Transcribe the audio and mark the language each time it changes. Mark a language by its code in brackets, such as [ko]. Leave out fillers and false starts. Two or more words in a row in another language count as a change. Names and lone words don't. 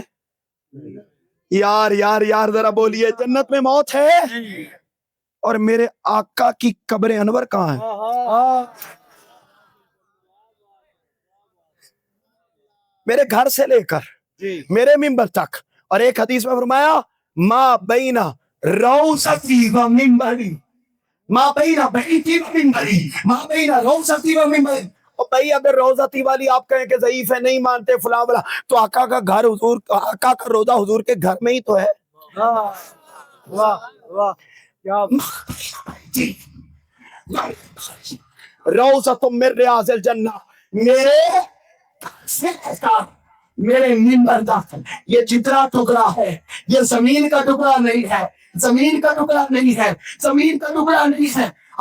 [ur] یار یار یار ذرا بولیے، جنت میں موت ہے؟ اور میرے آقا کی قبر انور کہاں ہے؟ میرے گھر سے لے کر میرے منبر تک، اور ایک حدیث میں فرمایا [ar] ما بین روضتی و منبری، ما بین بیتی و منبری، ما بین روضتی و منبری۔ [ur] اور بھائی اگر روضتی والی آپ کہیں کہ ضعیف ہے، نہیں مانتے فلاں فلاں، تو آقا کا گھر حضور، آقا کا روضہ حضور کے گھر میں ہی تو ہے۔ واہ واہ کیا [ar] روضۃ من ریاض الجنہ، [ur] میرے منبر تک یہ جتنا ٹکڑا ہے یہ زمین کا ٹکڑا نہیں ہے، زمین کا ٹکڑا نہیں ہے، زمین کا ٹکڑا نہیں ہے۔